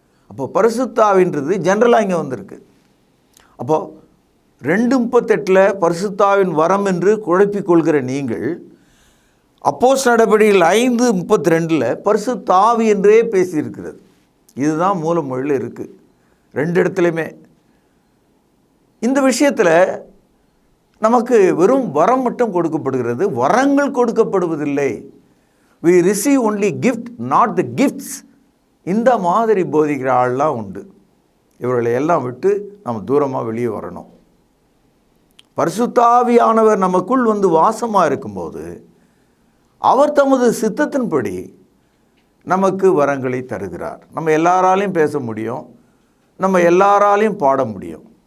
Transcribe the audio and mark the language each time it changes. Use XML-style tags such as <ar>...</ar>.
<ta>அப்போ பரிசுத்த ஆவின்றது ஜென்ரலாக இங்கே வந்திருக்கு. அப்போது 2:38 பரிசுத்த ஆவியின் வரம் என்று குழப்பிக்கொள்கிற நீங்கள் அப்போஸ்தலர் நடபடிகள் 5:32 பரிசுத்த ஆவி என்றே பேசியிருக்கிறது. இதுதான் மூல மொழியில் இருக்குது 2 இடத்துலையுமே. இந்த விஷயத்தில் நமக்கு வெறும் வரம் மட்டும் கொடுக்கப்படுகிறது, வரங்கள் கொடுக்கப்படுவதில்லை.</ta> <en>we receive only gift, not the gifts.</en> <ta>இந்த மாதிரி போதிக்கிற ஆள்லாம் உண்டு. இவர்களை எல்லாம் விட்டு நம்ம தூரமாக வெளியே வரணும். பரிசுத்த ஆவியானவர் நமக்குள் வாசமாக இருக்கும்போது அவர் தமது சித்தத்தின்படி நமக்கு வரங்களை தருகிறார். நம்ம எல்லாராலையும் பேச முடியும், நம்ம எல்லாராலையும் பாட முடியும்.</ta>